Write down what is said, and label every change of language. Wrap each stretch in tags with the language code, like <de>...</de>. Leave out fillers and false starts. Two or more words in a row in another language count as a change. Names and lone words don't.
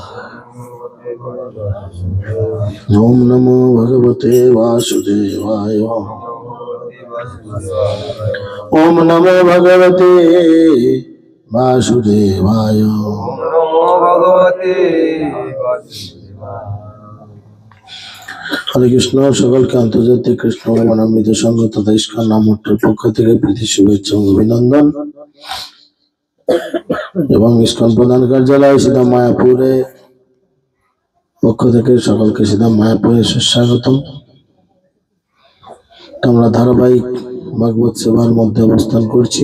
<sa>ॐ नमो भगवते वासुदेवाय ॐ नमो भगवते वासुदेवाय हरे कृष्ण</sa> <bn>সকলকে আন্তর্জাতিক কৃষ্ণ মনোনীত সংঘ তথা ইস্কন নাম মঠের পক্ষ থেকে প্রীতি শুভেচ্ছা ও অভিনন্দন এবং ইস্কন প্রধান কার্যালয় সিধা মায়াপুরে পক্ষ থেকে সকলকে সিধা মায়াপুরে সুস্বাগতম। আমরা ধারাবাহিক ভাগবত সেবার মধ্যে অবস্থান করছি।</bn>